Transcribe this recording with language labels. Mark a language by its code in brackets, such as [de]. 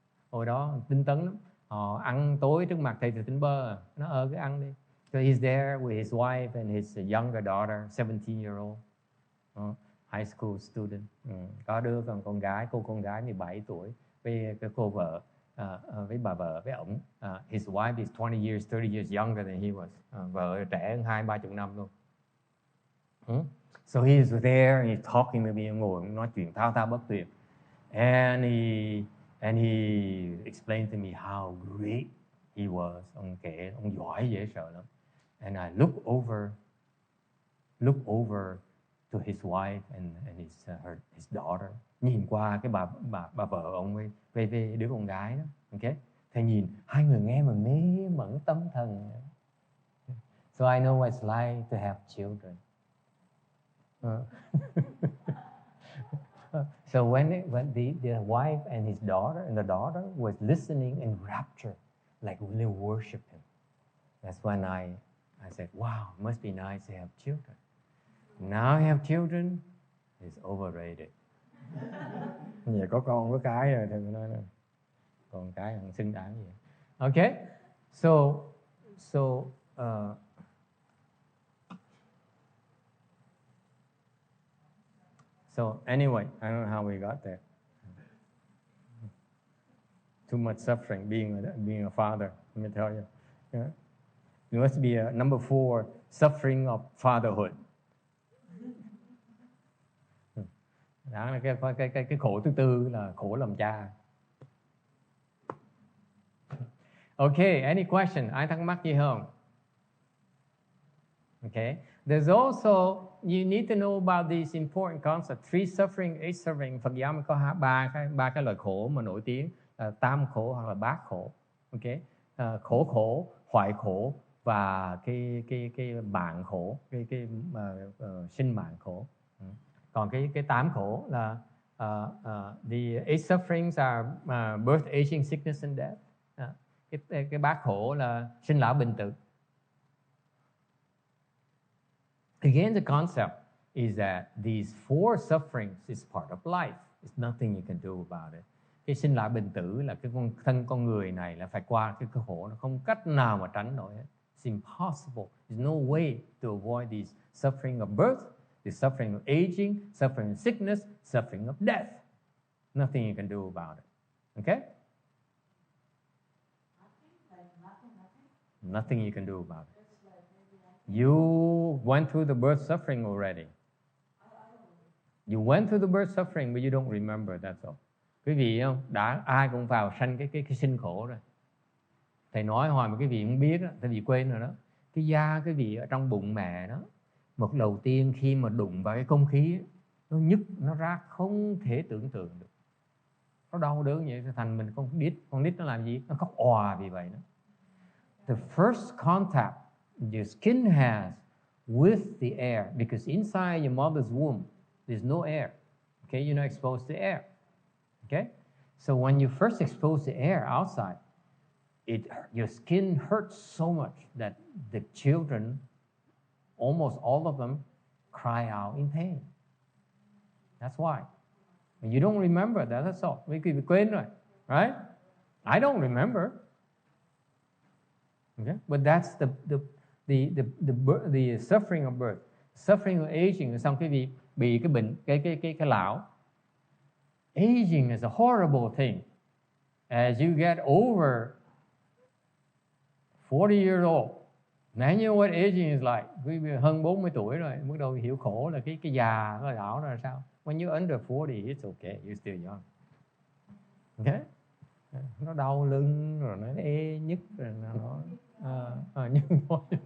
[vi] Hồi đó tinh tấn lắm, họ ăn tối trước mặt thầy thì tỉnh bơ, nó cứ ăn đi. [en] So he's there with his wife and his younger daughter, 17-year-old. high school student. [vi] Có đứa con gái, cô con gái 17 tuổi với cái cô vợ, với bà vợ với ổng. [en] His wife is 20 years, 30 years younger than he was. [vi] Vợ trẻ hơn 20-30 năm luôn. [en] So he is there, he's talking to me, [vi] ngồi nói chuyện thao thao bất tuyệt. [en] And he explained to me how great he was. [vi] Ông kể, ông giỏi dễ sợ lắm. [en] And I look over to his wife and his daughter. [vi] Nhìn qua cái bà vợ ông với đứa con gái đó. Okay? Thầy nhìn hai người nghe mà mê mẩn tâm thần. [en] So I know what it's like to have children. So when the wife and his daughter and the daughter was listening in rapture, like when they worship him, that's when I said, wow, it must be nice to have children. Now I have children, it's overrated. [vi] Giờ có con có cái rồi thì mình nói là còn cái không xứng đáng gì. [en] Okay, so anyway, I don't know how we got there. Too much suffering being a father, let me tell you. Yeah. It must be number 4, suffering of fatherhood. [vi] Đó là cái khổ thứ tư là khổ làm cha. [en] Okay, any question? [vi] Ai thắc mắc gì không? [en] Okay. There's also, you need to know about these important concepts. 3 suffering, 8 suffering. [vi] Phật giáo có ba cái loại khổ mà nổi tiếng. Tam khổ hoặc là bát khổ. Okay. Khổ, hoại khổ và cái bạn khổ, cái sinh mạng khổ. Còn cái 8 khổ là [en] the 8 sufferings are birth, aging, sickness and death. [vi] Cái bát khổ là sinh lão bệnh tử. [en] Again, the concept is that these 4 sufferings is part of life. It's nothing you can do about it. [vi] Cái sinh lão bệnh tử là cái thân con người này là phải qua cái khổ, nó không cách nào mà tránh nổi hết. [en] It's impossible. There's no way to avoid these suffering of birth, the suffering of aging, suffering of sickness, suffering of death. Nothing you can do about it. Okay? Nothing you can do about it. You went through the birth suffering already. You went through the birth suffering, but you don't remember, that's all. [vi] Quý vị không? Ai cũng vào sanh cái sinh khổ rồi. Thầy nói hồi mà quý vị không biết đó, quý vị quên rồi đó. Cái da quý vị ở trong bụng mẹ đó, một đầu tiên khi mà đụng vào cái không khí, nó nhức, nó rát không thể tưởng tượng được. Nó đau đớn vậy, thành mình con nít nó làm gì? Nó khóc òa vì vậy đó. [en] The first contact your skin has with the air, because inside your mother's womb, there's no air. Okay, you're not exposed to air. Okay, so when you first expose the air outside, your skin hurts so much that the children, almost all of them, cry out in pain. That's why. And you don't remember that, that's all. We could be [vi] quên rồi, [en] right? I don't remember. Okay, but that's the suffering of birth, suffering of aging. [vi] Xong cái vị bị cái bệnh cái lão. [en] Aging is a horrible thing. As you get over 40 years old, now you know what aging is like. [vi] Quý vị hơn 40 tuổi rồi, bắt đầu hiểu khổ là cái già nó lão là sao. [en] When you're under 40, it's okay, you're still young. Okay? [vi] Nó đau lưng rồi nó ê nhức rồi nó nhưng thôi.